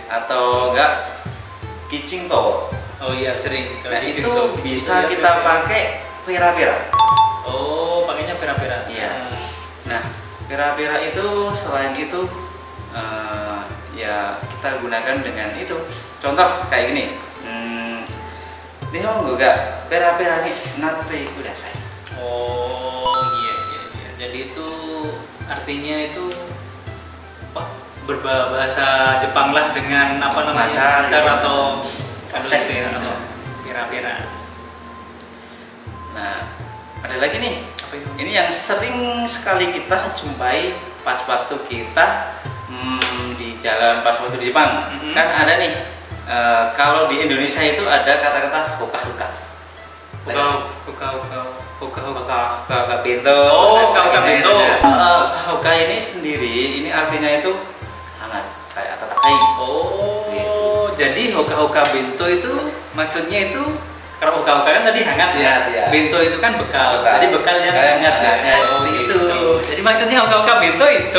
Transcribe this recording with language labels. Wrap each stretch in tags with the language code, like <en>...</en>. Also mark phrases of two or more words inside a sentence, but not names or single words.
<id>Atau enggak Kicing Tower. Oh iya sering. Nah, itu bisa kita pakai pera-pera. Oh, pakainya pera-pera. Iya. Nah, pera-pera itu selain itu ya kita gunakan dengan itu. Contoh kayak gini.</id> <ja>Nihongo ga pera-pera ni natte kudasai.</ja> <id>Oh iya. Jadi itu artinya itu apa? Berbahasa Jepang lah dengan apa namanya? Macar atau konsep atau pera-pera. Nah, ada lagi nih. Apa itu? Ini yang sering sekali kita jumpai pas waktu kita di jalan pas waktu di Jepang. Kan ada nih. Kalau di Indonesia itu ada kata-kata hoka-hoka. Hoka bento. Oh, hoka bento. Hoka ini sendiri ini artinya itu hangat kayak atatakai. Oh, gitu. Jadi hoka bento itu maksudnya itu kalau hoka kan tadi hangat ya. Bento itu kan bekal. Jadi bekal yang hangat ya. Seperti itu. Jadi maksudnya hoka bento itu.</id>